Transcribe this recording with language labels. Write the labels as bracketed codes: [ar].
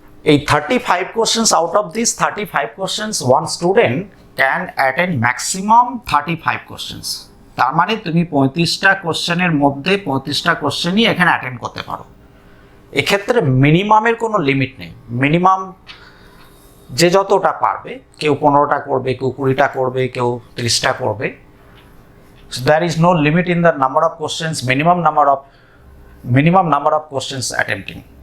[en] এই 35 questions, out of these 35 questions, one student can attend maximum 35 questions. [bn] তার মানে তুমি 35টা কোশ্চেনের মধ্যে 35টা কোশ্চেনই এখানে অ্যাটেন্ড করতে পারো। এক্ষেত্রে মিনিমামের কোনো লিমিট নেই। মিনিমাম যে যতটা পারবে, কেউ 15টা করবে, কেউ 20টা করবে, কেউ 30টা করবে। [en] So there is no limit in the number of questions, minimum number of questions attempting.